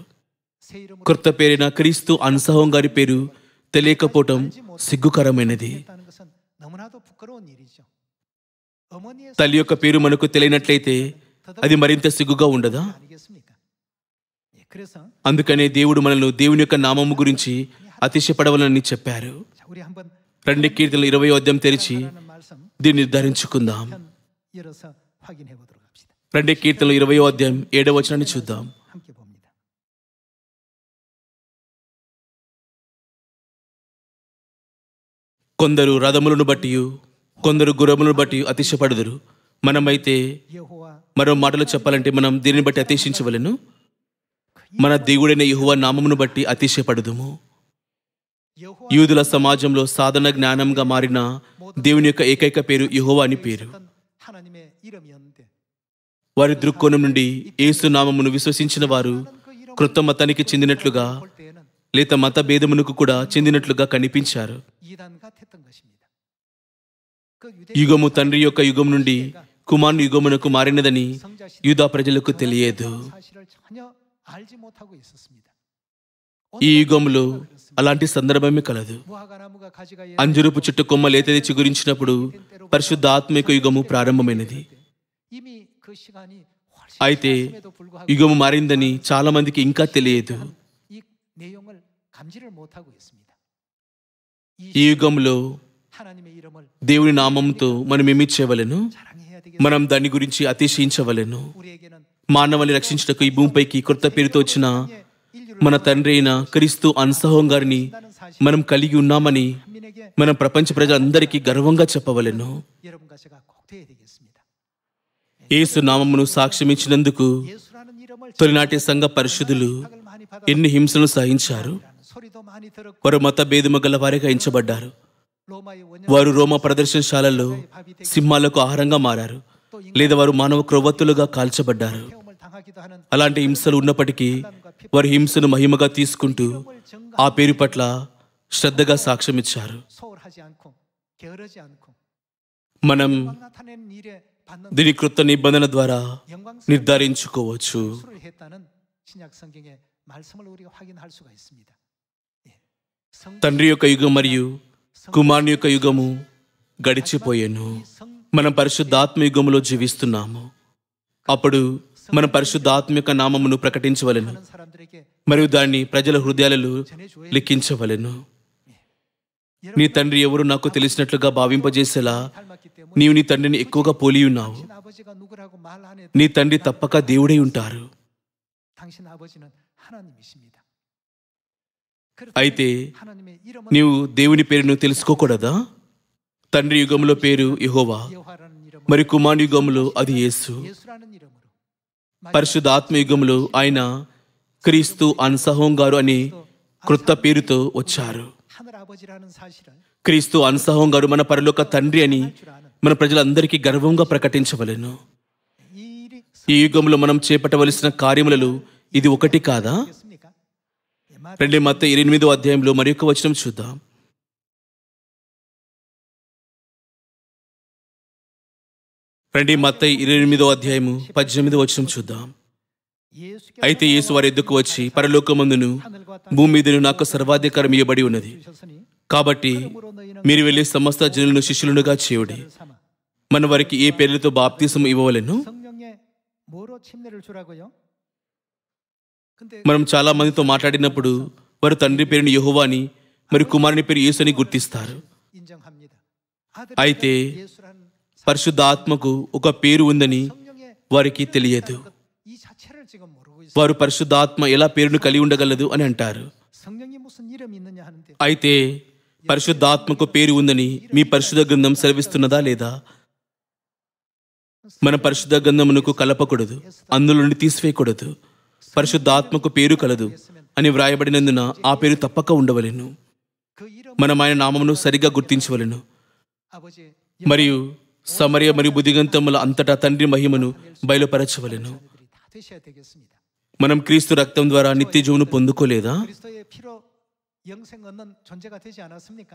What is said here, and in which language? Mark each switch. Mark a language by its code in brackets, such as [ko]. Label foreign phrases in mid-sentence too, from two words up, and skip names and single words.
[te] క్రొత్త పేరైన క్రీస్తు అన్సహం గారి పేరు తెలియకపోవటం సిగ్గుకరమైనది. తల్లి యొక్క పేరు మనకు తెలియనట్లయితే అది మరింత సిగ్గుగా ఉండదా? అందుకనే దేవుడు మనల్ని దేవుని యొక్క నామము గురించి అతిశయపడవలని చెప్పారు. [ko] 자, 우리 한번 [te] రండి కీర్తనలు 20వ అధ్యాయం తెరిచి [ko] 하라는 말씀 [te] దీన్ని నిర్ధారించుకుందాం. [ko] 편 열어서 확인해 보도록 합시다. [te] రండి కీర్తనలు 20వ అధ్యాయం 7వ వచనాన్ని చూద్దాం. [ko] 함께 봅니다. [te] కొందరు రథములను బట్టి కొందరు గుర్రములను బట్టి అతిశయపడుదురు. మనమైతే [ko] 여호와 [te] మరో మాటలో చెప్పాలంటే మనం దీనిని బట్టి అతిశయించవలెను. మన దేవుడైన యెహోవా నామమును బట్టి అతిశయపడుదుము. [ko] 여호와 [te] యూదుల సమాజంలో సాధన జ్ఞానంగా మారిన దేవుని యొక్క ఏకైక పేరు యెహోవా అని పేరు. [ko] 하나님의 이름이었는데 [te] వారి దృక్కోణం నుండి యేసు నామమును విశ్వసించిన వారు క్రొత్త మతానికి చెందినట్లుగా [ko] 볼 때에는 [te] లేక మత భేదమునకు కూడా చెందినట్లుగా కనిపించారు. [ko] 이단 같았던 것입니다. 그 [te] యుగము తండ్రి యొక్క యుగం నుండి కుమారుని యుగమునకు మారినదని యూదా ప్రజలకు తెలియదు. [ko] 사실을 전혀 알지 못하고 있었습니다. [te] ఈ యుగంలో అలాంటి సందర్భమే కలదు. [ko] 무화과나무가 가지가 [te] అంజురపు చెట్టు కొమ్మ లేతది చిగురించినప్పుడు పరిశుద్ధ ఆత్మిక యుగము ప్రారంభమైనది. [ko] 이미 그 시간이 훨씬 [te] అయితే [ko] 지났음에도 불구하고 [te] యుగము మారిందని చాలా మందికి ఇంకా తెలియదు. [ko] 이 내용을 감지를 못하고 있습니다. [te] ఈ యుగంలో [ko] 하나님의 이름을 [te] దేవుని నామంతో మనం ఏమి చేయవలెను? [ko] 자랑해야 되겠습니다. [te] మనం దాని గురించి అతిశయించవలెను. [ko] 우리에게는 [te] మానవాళి రక్షించుటకు ఈ భూమిపైకి కొత్త పేరుతో వచ్చిన [ko] 인류를 [te] మన తండ్రి అయిన క్రీస్తు అన్సహోం గారిని మనం కలిగి ఉన్నామని [ko] 민에게 [te] మనం ప్రపంచ ప్రజలందరికీ గర్వంగా చెప్పవలెను. [ko] 여러분과 제가 꼭 돼야 되겠습니다. [te] యేసు నామమును సాక్ష్యమిచ్చినందుకు [ko] 예수라는 이름을 [te] తొలినాటి సంఘ పరిశుద్ధులు [ko] 을 많이 받아 [te] ఎన్ని హింసలను సహించారు. [ko] 소리도 많이 들었고 [te] వారు మత భేదము గల వారిగా ఎంచబడ్డారు. [ko] 로마의 원년 [te] వారు రోమ ప్రదర్శనశాలలో సింహాలకు ఆహారంగా మారారు, లేదా వారు మానవ క్రొవ్వొత్తులుగా కాల్చబడ్డారు. [ko] 태움을 당하기도 하는 [te] అలాంటి హింసలు ఉన్నప్పటికీ వారి హింసను మహిమగా తీసుకుంటూ ఆ పేరు పట్ల శ్రద్ధగా సాక్ష్యమిచ్చారు. [ko] 소홀하지 않고 게으르지 않고 [te] మనం [ko] 막 나타내는 일에 받는 [te] దీని కృత నిబంధన ద్వారా [ko] 영광스러운 [te] నిర్ధారించుకోవచ్చు. [ko] 수를 했다는 신약 성경의 말씀을 우리가 확인할 수가 있습니다. 예. [te] తండ్రి యొక్క యుగం మరియు కుమారుని యొక్క యుగము గడిచిపోయాను. మనం పరిశుద్ధాత్మ యుగములో జీవిస్తున్నాము. అప్పుడు మనం పరిశుద్ధాత్మ యొక్క నామమును ప్రకటించవలెను [ko] 하는 사람들에게 [te] మరియు దాన్ని ప్రజల హృదయాలలో లిఖించవలెను. నీ తండ్రి ఎవరు నాకు తెలిసినట్లుగా భావింపజేసేలా [ko] 닮았기 때문에 [te] నీవు నీ తండ్రిని ఎక్కువగా పోలి ఉన్నావు. [ko] 당신 아버지가 누구라고 말 안 해도 [te] నీ తండ్రి తప్పక దేవుడై ఉంటారు. [ko] 당신 아버지는 하나님이십니다. [te] అయితే [ko] 하나님의 이름은 [te] నీవు దేవుని పేరును తెలుసుకోకూడదా? తండ్రి యుగంలో పేరు యెహోవా [ko] 여호와라는 이름으로 [te] మరి కుమారుని యుగంలో అది యేసు. [ko] 예수라는 이름으로 [te] పరిశుద్ధాత్మ యుగంలో ఆయన క్రీస్తు అన్సహోం గారు అనే క్రొత్త పేరుతో వచ్చారు. [ko] 하늘 아버지라는 사실을 [te] క్రీస్తు అన్సహోం గారు మన పరలోక తండ్రి అని [ko] 줄 아는 [te] మన ప్రజలందరికీ గర్వంగా ప్రకటించవలెను. [ko] 이 일이 [te] ఈ యుగంలో మనం చేపట్టవలసిన కార్యములలో ఇది ఒకటి కాదా? [ko] 있습니까? [te] రెండో మత్తయి 28వ అధ్యాయంలో మరి ఒక వచనం చూద్దాం. రెండో మత్తయి 28వ అధ్యాయము 18వ వచనం చూద్దాం. [ko] 예수께서 [te] అయితే యేసు వారి ఎద్దుకు వచ్చి పరలోకమందును [ko] 하늘과 [te] భూమి మీదను నాకు సర్వాధికారం ఇవ్వబడి ఉన్నది. [ko] 주셨으니 [te] కాబట్టి [ko] 그러므로 너희는 [te] మీరు వెళ్ళే సమస్త జనులను శిష్యులుగా చేయుడి. [ko] 삼아 [te] మన వారికి ఏ పేర్లతో బాప్తిసం ఇవ్వవలెను? [ko] 성령에 뭐로 침례를 주라고요? 근데 [te] మనం చాలా మందితో మాట్లాడినప్పుడు వారు తండ్రి పేరుని యెహోవా అని మరి కుమారుని పేరు యేసు అని గుర్తిస్తారు. [ko] 인정합니다. [te] అయితే [ko] 예수라는 [te] పరిశుద్ధ ఆత్మకు ఒక పేరు ఉందని [ko] 성령의 [te] వారికి తెలియదు. [ko] 이 자체를 지금 모르고 있어요. [te] వారు పరిశుద్ధ ఆత్మ ఎలా పేరును కలిగి ఉండగలదు అని అంటారు. [ko] 성령이 무슨 이름이 있느냐 하는데 [te] అయితే పరిశుద్ధ ఆత్మకు పేరు ఉందని మీ పరిశుద్ధ గ్రంథం సెలవిస్తున్నదా లేదా? మన పరిశుద్ధ గ్రంథమునకు కలపకూడదు, అందులో నుండి తీసివేయకూడదు. పరిశుద్ధ ఆత్మకు పేరు కలదు అని వ్రాయబడినందున ఆ పేరు తప్పక ఉండవలెను. [ko] 그 이름 [te] మనం ఆయన నామమును సరిగా గుర్తించవలెను. [ko] 아버지 [te] మరియు సమరయ మరియు బుద్ధిగంతముల అంతటా తండ్రి మహిమను బయలుపరచవలెను. [ko] 자녀들이 다 되셔야 되겠습니다. [te] మనం క్రీస్తు రక్తం ద్వారా నిత్య జీవమును పొందుకోలేదా? [ko] 그리스도의 피로 영생 얻는 존재가 되지 않았습니까?